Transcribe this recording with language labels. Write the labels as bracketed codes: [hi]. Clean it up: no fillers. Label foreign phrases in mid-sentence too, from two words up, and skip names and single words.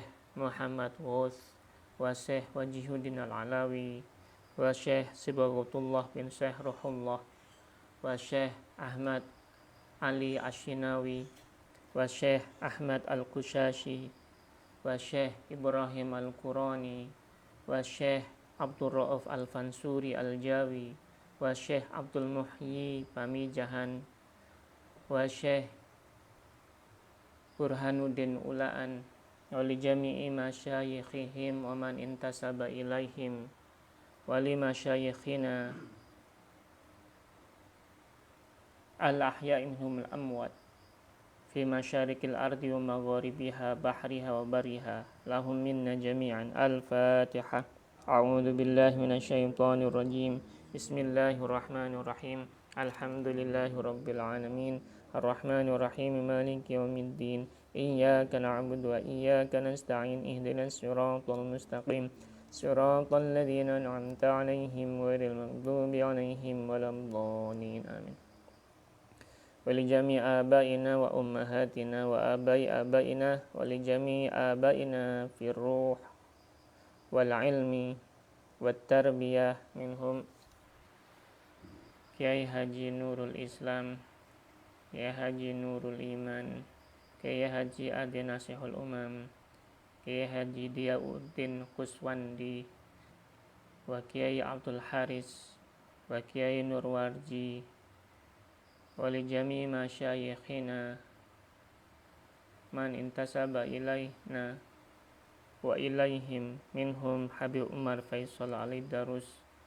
[ar] Muhammad Ghuth wa Syekh Wajihuddin Al-Alawi wa Syekh Sibaghatullah bin Syekh Ruhullah wa Syekh Ahmad Ali Asyinawi wa Syekh Ahmad Al-Qushasyi wa Syekh Ibrahim Al-Qurani wa Syekh Abdul Rauf Al-Fansuri Al-Jawi wa Syekh Abdul Muhyi Pamijahan wa Syekh Burhanuddin Ulaan ولجميع مشايخهم ومن انتسب إليهم ولمشايخنا الأحياء منهم الأموات في مشارق الأرض ومغاربها بحرها وبرها لهم منا جميعا. Al-Fatihah. أعوذ بالله من الشيطان الرجيم. بسم الله الرحمن الرحيم. الحمد لله رب العالمين الرحمن الرحيم مالك يوم الدين. إياك نعبد وإياك نستعين اهدنا الصراط المستقيم صراط الذين أنعمت عليهم غير المغضوب عليهم ولا الضالين. Amin. ولجميع آبائنا وأمهاتنا وآباء آبائنا ولجميع آبائنا في الروح والعلم والتربية منهم Kiai Haji Nurul Islam, Kiai Haji Nurul Iman, Kiai Haji Adi Nasihul Umam, Kiai Haji Diyauddin Kuswandi, wa Kiai Abdul Haris, wa Kiai Nurwarji, ولجميع مشايخنا من انتسب إلينا وإليهم منهم Habib Umar Faisal Ali Darus